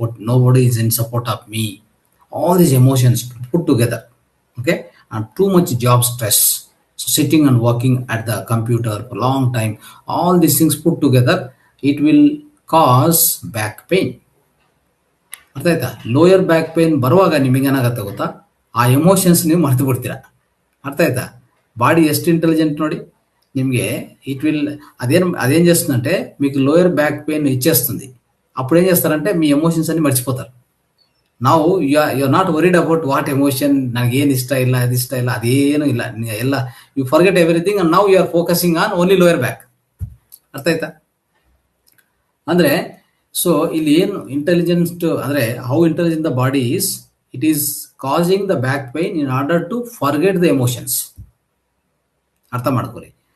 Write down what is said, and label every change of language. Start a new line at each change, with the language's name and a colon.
English: nobody is in support of me, all these emotions put together, okay, and too much job stress, so sitting and working at the computer for long time, all these things put together, it will cause back pain,
Kannada: ಅರ್ಥ ಆಯ್ತಾ. Lower back pain ಬರುವಾಗ ನಿಮಗೆ ಏನಾಗುತ್ತೆ ಗೊತ್ತಾ, ಆ emotions ನೀವು ಮರ್ತು ಬಿಡ್ತೀರಾ, ಅರ್ಥ ಆಯ್ತಾ.
Telugu: బాడీ ಎಷ್ಟು ఇంటెలిజెంట్ ನೋಡಿ నిಮಗೆ, ఇట్ విల్ అదేం చేస్తుందంటే మీకు లోయర్ బ్యాక్ పెయిన్ ఇచ్చేస్తుంది. అప్పుడు ఏం చేస్తారంటే మీ ఎమోషన్స్ అన్ని మర్చిపోతారు.
English: ನಾವು you are not worried about what emotion,
Kannada: ನನಗೇನು ಇಷ್ಟ ಇಲ್ಲ, ಅದು ಇಷ್ಟ ಇಲ್ಲ, ಅದೇನು ಇಲ್ಲ, ಎಲ್ಲ
English: you forget everything and now you are focusing on only lower back,
Kannada: ಅರ್ಥ ಆಯ್ತಾ.
English: ಅಂದರೆ ಸೊ ಇಲ್ಲಿ ಏನು ಇಂಟೆಲಿಜೆನ್ಸ್ ಅಂದರೆ how intelligent the body is, it is causing the back pain in order to forget the emotions,
Kannada: ಅರ್ಥ ಮಾಡ್ಕೊಳ್ಳಿ.